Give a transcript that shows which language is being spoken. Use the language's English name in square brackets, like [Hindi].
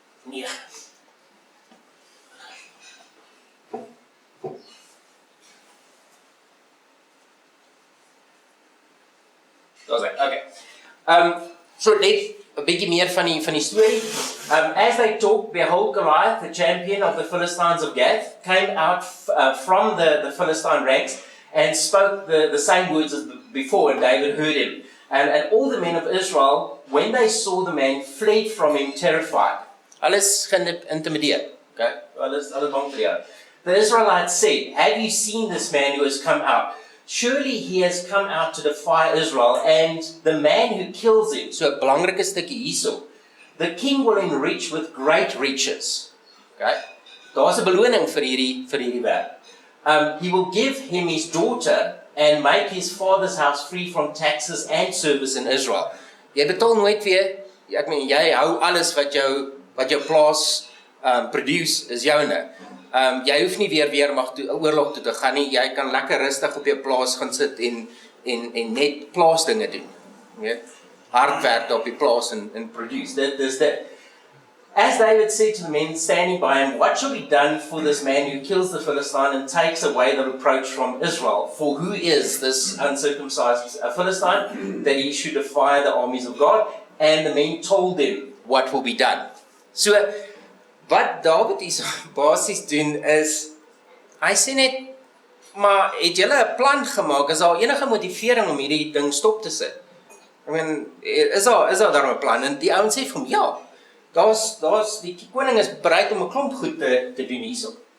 [Afrikaans] Nee. Okay. So net 'n bietjie meer van die storie. [English] As they talked, behold, Goliath, the champion of the Philistines of Gath, came out from the Philistine ranks and spoke the same words as before, and David heard him. And all the men of Israel, when they saw the man, fled from him terrified. [Afrikaans] Alles geïntimideer. Okay? Alles bang vir jou. [English] The Israelites said, have you seen this man who has come out? Surely he has come out to defy Israel, and the man who kills him, [Afrikaans] so 'n belangrike stukkie hierso, [English] the king will enrich with great riches. Okay? [Afrikaans] Daar's 'n beloning vir hierdie werk. [English] He will give him his daughter and make his father's house free from taxes and service in Israel. [Afrikaans] Jy betaal nooit weer, ek meen jy hou alles wat jou plaas produce is joune. Jy hoef nie weer weermag toe oorlog toe te gaan nie. Jy kan lekker rustig op jou plaas gaan sit en net plaasdinge doen. Weet? Hard werk op die plaas en produce. Dis dit. [English] As David said to the men standing by him, what shall be done for this man who kills the Philistine and takes away the reproach from Israel? For who is this uncircumcised Philistine that he should defy the armies of God? And the men told them what will be done. [Afrikaans] So, wat David hier basies doen is, hy sê net, maar het julle 'n plan gemaak? Is daar enige motivering om hierdie ding stop te sit? [English] I mean, [Afrikaans] is daar 'n plan? En die ouens sê vir hom, ja, die koning is bereid om 'n klomp goed te doen hierso.